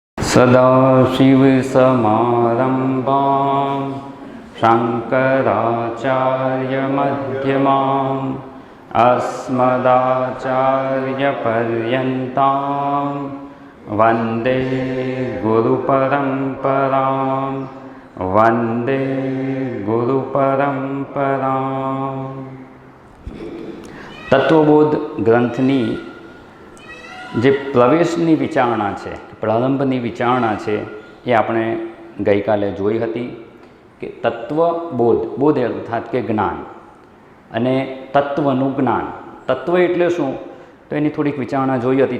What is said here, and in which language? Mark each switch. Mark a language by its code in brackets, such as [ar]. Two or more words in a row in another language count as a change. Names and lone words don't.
[sa] सदाशिवसमारम्भां शङ्कराचार्यमध्यमाम् अस्मदाचार्यपर्यन्तां वन्दे गुरुपरम्परां वन्दे गुरुपरम्परां। [gu] તત્વબોધ ગ્રંથની જે પ્રવેશની વિચારણા છે, પ્રારંભની વિચારણા છે, એ આપણે ગઈકાલે જોઈ હતી કે તત્વબોધ, બોધ અર્થાત કે જ્ઞાન, અને તત્વનું જ્ઞાન. તત્વ એટલે શું, તો એની થોડીક વિચારણા જોઈ હતી.